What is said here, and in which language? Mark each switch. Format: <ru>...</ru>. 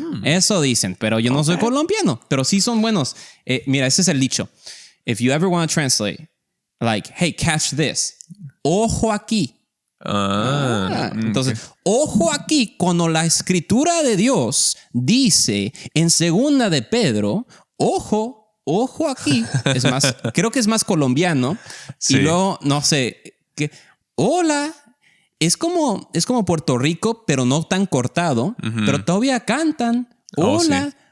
<es>Eso dicen, pero yo no soy colombiano, pero sí son buenos. Mira, ese es el dicho.</es> <en>If you ever want to translate, like, hey, catch this.</en> <es>Ojo aquí. Entonces, ojo aquí, cuando la escritura de Dios dice en 2 de Pedro, ojo aquí, es más, creo que es más colombiano, y luego, no sé, hola, es como Puerto Rico, pero no tan cortado, pero todavía cantan, hola.</es>